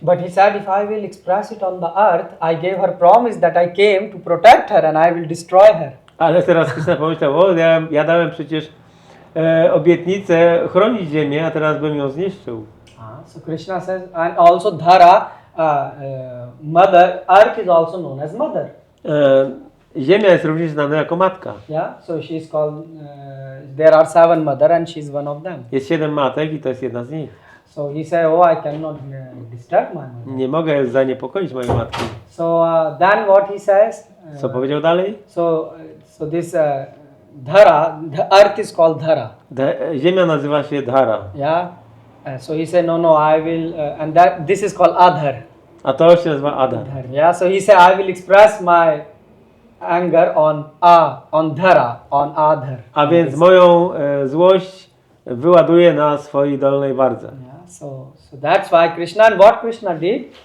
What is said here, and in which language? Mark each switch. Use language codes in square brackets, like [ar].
[en] But he said, if I will express it on the earth, I gave her promise that I came to protect her and I will destroy her. [pl] Ale teraz Kryszna pomyślał, ja dałem przecież obietnicę chronić ziemię, a teraz bym ją zniszczył. [en] So Krishna says, and also Dhara, mother, earth is also known as mother. [pl] Ziemia jest również znana jako matka. [en] Yeah, so she is called, there are 7 mother and she is one of them. [pl] Jest 7 matek i to jest jedna z nich. [en] So he said, I cannot disturb my mother. [pl] Nie mogę zaniepokoić mojej matki. [en] So then what he says? [pl] Co powiedział dalej? [en] So this Dhara, the earth is called Dhara. [pl] Ziemia nazywa się Dhara. [en] Yeah. So he said, no, I will, and this is called Adhar. [pl] A to się nazywa Adar. [en] Yeah. So he said, I will express my anger on Dhara, on Adhar. [pl] A więc moją złość wyładuję na swojej dolnej wardze. [en] Yeah. So that's why Krishna, and what Krishna did,